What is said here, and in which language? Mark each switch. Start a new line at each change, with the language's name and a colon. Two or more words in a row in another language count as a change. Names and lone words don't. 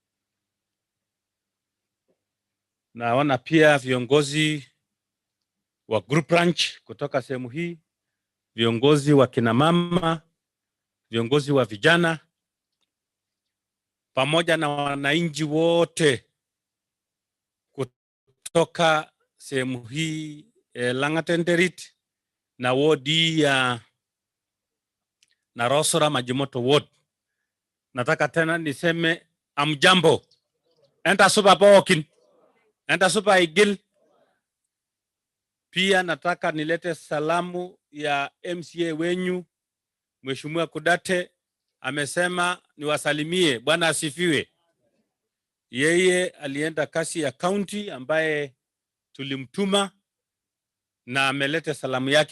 Swahili: Naona pia viongozi wa
English: group ranch
Swahili: kutoka sehemu hii, viongozi wa kina mama, viongozi wa vijana, pamoja na wananchi wote kutoka sehemu hii Elangata Enterit na wodi ya Narosora Majimoto ward. Nataka tena niseme amjambo.
Masai: Enta supa pokin. Enta supa igil.
Swahili: Pia nataka nilete salamu ya MCA wenyu Mheshimiwa Kudate, amesema niwasalimie. Bwana asifiwe. Yeye alienda kasi ya county ambaye tulimtuma na amelete salamu yake.